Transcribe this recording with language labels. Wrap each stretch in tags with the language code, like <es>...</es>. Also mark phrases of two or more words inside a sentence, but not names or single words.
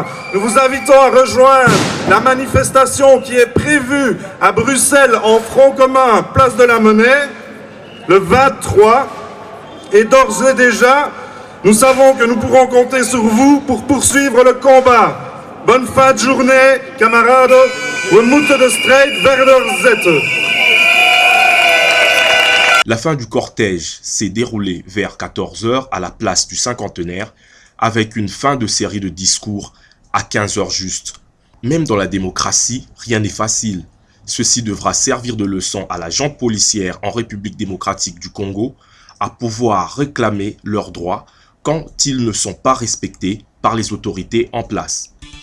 <fr>Nous vous invitons à rejoindre la manifestation qui est prévue à Bruxelles en front commun, place de la Monnaie, le 23. Et d'ores et déjà, nous savons que nous pourrons compter sur vous pour poursuivre le combat. Bonne fin de journée, camarades.</fr> <nl>We moeten de strijd verder zetten.</nl> <fr>La fin du cortège s'est déroulée vers 14 h à la place du Cinquantenaire, avec une fin de série de discours à 15 h juste. Même dans la démocratie, rien n'est facile. Ceci devra servir de leçon à la junte policière en République démocratique du Congo, à pouvoir réclamer leurs droits quand ils ne sont pas respectés par les autorités en place.</fr>